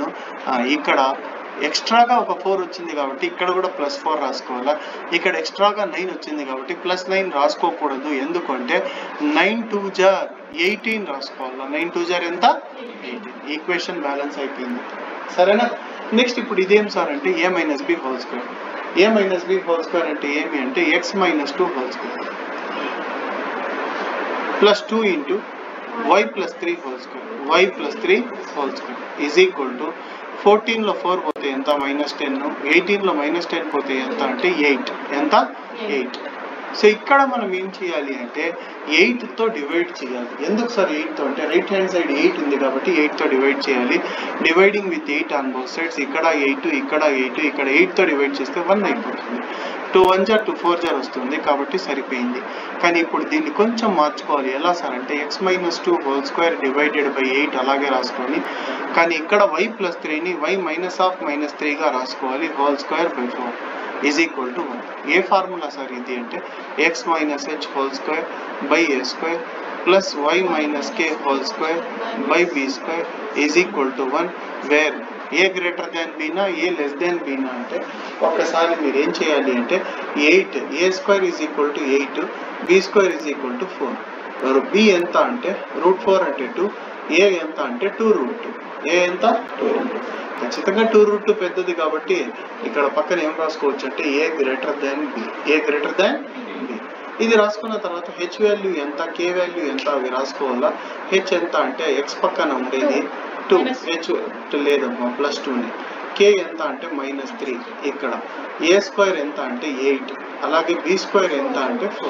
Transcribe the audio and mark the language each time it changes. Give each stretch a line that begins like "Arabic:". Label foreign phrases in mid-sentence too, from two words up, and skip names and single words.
Telugu: ఇక్కడ ఎక్స్ట్రాగా ఒక 4 వచ్చింది కాబట్టి ఇక్కడ కూడా +4 రాసుకోవాలా. ఇక్కడ ఎక్స్ట్రాగా 9 వచ్చింది కాబట్టి +9 రాసుకోకూడదు. ఎందుకంటే 9 2 * 18 రాసుకోవాలా. 9 2 * ఎంత? 18. ఈక్వేషన్ బ్యాలెన్స్ అయిపోయింది, సరేనా? నెక్స్ట్ ఇప్పుడు ఇదేం సార్ అంటే a - b² a - b² అంటే ఏమి అంటే x - 2² +2 × y + 3² y + 3² = 14లో 4 పోతే ఎంత? -10. 18లో -10 పోతే ఎంత అంటే 8. ఎంత? 8. సో ఇక్కడ మనం ఏం చేయాలి అంటే 8తో డివైడ్ చేయాలి. ఎందుకు సార్ 8తో అంటే
English: right hand side
Telugu: 8 ఉంది కాబట్టి 8తో డివైడ్ చేయాలి.
English: dividing with 8 on both sides.
Telugu: ఇక్కడ 8 ఇక్కడ 8 ఇక్కడ 8తో డివైడ్ చేస్తే 1 అయిపోతుంది. 2 1 * 2 4 వస్తుంది కాబట్టి సరిపోయింది. కానీ ఇప్పుడు దీన్ని కొంచెం మార్చుకోవాలి. ఎలా సార్ అంటే x - 2² / 8 అలాగే రాసుకొని, కానీ ఇక్కడ y + 3ని y - 3గా రాసుకోవాలి. (2/4) = 1. ఏ ఫార్ములా సార్ ఇది అంటే x - h² / a² + y - k² / b² = 1, వేర్
English: a greater than b
Telugu: నా a less than b నా అంటే ఒక్కసారి మీరు ఏం చేయాలి అంటే 8 a² = 8 b² = 4. మరి b ఎంత అంటే √4 అంటే 2, a ఎంత అంటే 2√2. a ఎంత? 2√2. ఖచ్చితంగా 2√2 పెద్దది కాబట్టి ఇక్కడ పక్కన ఏం రాసుకోవచ్చు అంటే
English: a greater than b.
Telugu: ఇది రాసుకున్న తర్వాత h వాల్యూ ఎంత, k వాల్యూ ఎంత అవి రాసుకోవాలా. h ఎంత అంటే x పక్కన ఉండేది 2, h లేదమ్మా +2ని. k ఎంత అంటే -3. ఇక్కడ a² ఎంత అంటే 8, అలాగే b² ఎంత అంటే 4.